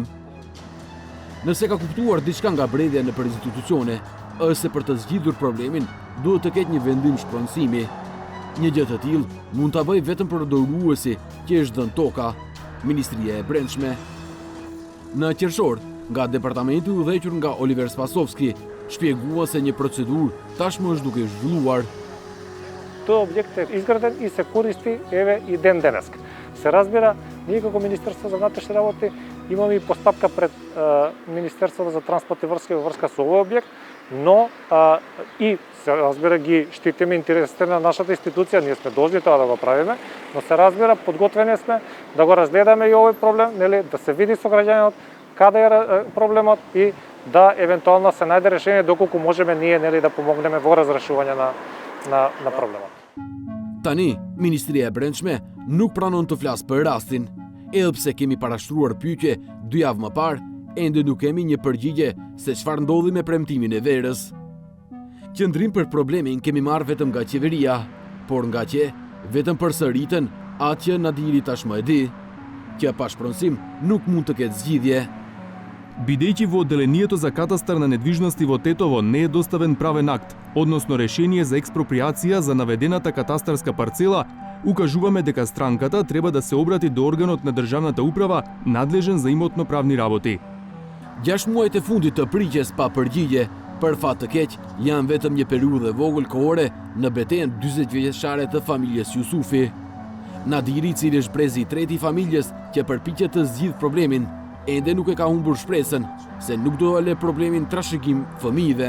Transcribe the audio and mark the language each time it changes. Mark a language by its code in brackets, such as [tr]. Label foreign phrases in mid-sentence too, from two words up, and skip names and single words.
[sq] Nëse ka kuptuar diçka nga bredhja nëpër institucione, është se për të zgjidhur problemin duhet të ketë një vendim shpronësimi. Një gjë të tillë mund ta bëjë vetëm përdoruesi që është dhënë toka, Ministria e Brendshme. Në qershor, nga departamenti u udhëhequr nga Oliver Spasovski, shpjegua se një procedurë tashmë është duke zhvilluar. [mk] Тој објект е изграден и се користи еве и ден денеска. Се разбира, ние како Министерство за внатрешни работи имаме и постапка пред Министерството за транспорт и врска во врска со овој објект, но и се разбира ги штитиме интересите на нашата институција, ние сме должни тоа да го правиме, но се разбира подготвени сме да го разгледаме и овој проблем, нели, да се види со граѓанинот каде е проблемот и да евентуално се најде решение доколку можеме ние да помогнеме во разрешување на проблемот. [sq] Tani, Ministria e Brendshme nuk pranon të flas për rastin, edhe pse kemi parashtruar pyetje 2 javë më parë, ende nuk kemi një përgjigje se çfarë ndodhi me premtimin e verës. Qëndrim për problemin kemi marrë vetëm nga qeveria, por nga që vetëm përsëritën atë që Nadiri tashmë e di, që pa shpronësim nuk mund të ketë zgjidhje. [mk] Бидејќи во одделението за катастар на недвижности во Тетово не е доставен правен акт, односно решение за експроприација за наведената катастарска парцела, укажуваме дека странката треба да се обрати до органот на државната управа надлежен за имотно-правни работи. [sq] 6 muajt e fundit të priqjes pa përgjigje, për fat të keq, janë vetëm një periudhë e vogël kohore në betejën 40 vjeçare të familjes Jusufi. Nadiri, i cili është brezi i tretë i familjes që përpiqet të zgjidh problemin, ende nuk e ka humbur shpresën se nuk do të lë problemin trashëgim fëmijëve.